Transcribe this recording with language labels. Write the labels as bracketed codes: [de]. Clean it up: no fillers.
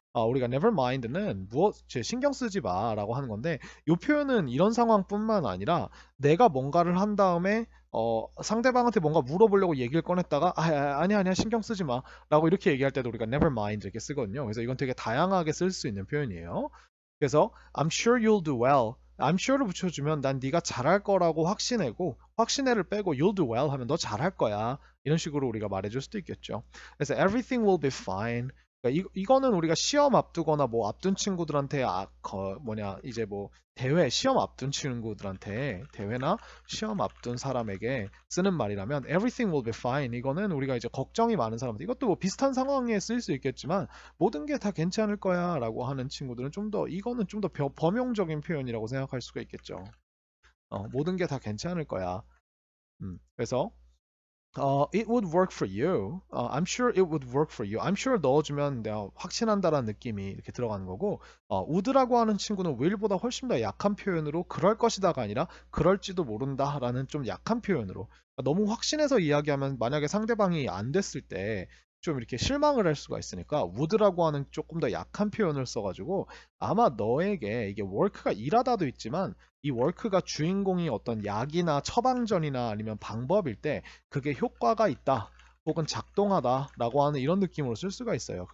[ko] 우리가 [en] never mind [ko] 는 신경 쓰지 마라고 하는 건데 이 표현은 이런 상황뿐만 아니라 내가 뭔가를 한 다음에 상대방한테 뭔가 물어보려고 얘기를 꺼냈다가 아니야 신경 쓰지 마라고 이렇게 얘기할 때도 우리가 never mind 이렇게 쓰거든요. 그래서 이건 되게 다양하게 쓸 수 있는 표현이에요. 그래서 [en] I'm sure you'll do well. [ko] I'm sure를 붙여주면 난 네가 잘할 거라고 확신해고 확신해를 빼고 [en] you'll do well [ko] 하면 너 잘할 거야. 이런 식으로 우리가 말해줄 수도 있겠죠. 그래서 [en] everything will be fine. [ko] 그러니까 이거는 우리가 시험 앞두거나 뭐 앞둔 친구들한테 이제 뭐 시험 앞둔 친구들한테 대회나 시험 앞둔 사람에게 쓰는 말이라면 [en] everything will be fine. [ko] 이거는 우리가 이제 걱정이 많은 사람들 이것도 뭐 비슷한 상황에 쓰일 수 있겠지만 모든 게 다 괜찮을 거야라고 하는 친구들은 이거는 좀 더 범용적인 표현이라고 생각할 수가 있겠죠. 모든 게 다 괜찮을 거야. [en] 그래서 it would work for you. I'm sure it would work for you. I'm sure [ko] 넣어주면 내가 확신한다라는 느낌이 이렇게 들어가는 거고, would라고 하는 친구는 will보다 훨씬 더 약한 표현으로 그럴 것이다가 아니라 그럴지도 모른다라는 좀 약한 표현으로 너무 확신해서 이야기하면 만약에 상대방이 안 됐을 때 좀 이렇게 실망을 할 수가 있으니까 would라고 하는 조금 더 약한 표현을 써가지고 아마 너에게 이게 work가 일하다도 있지만 이 work가 주인공이 어떤 약이나 처방전이나 아니면 방법일 때 그게 효과가 있다 혹은 작동하다라고 하는 이런 느낌으로 쓸 수가 있어요.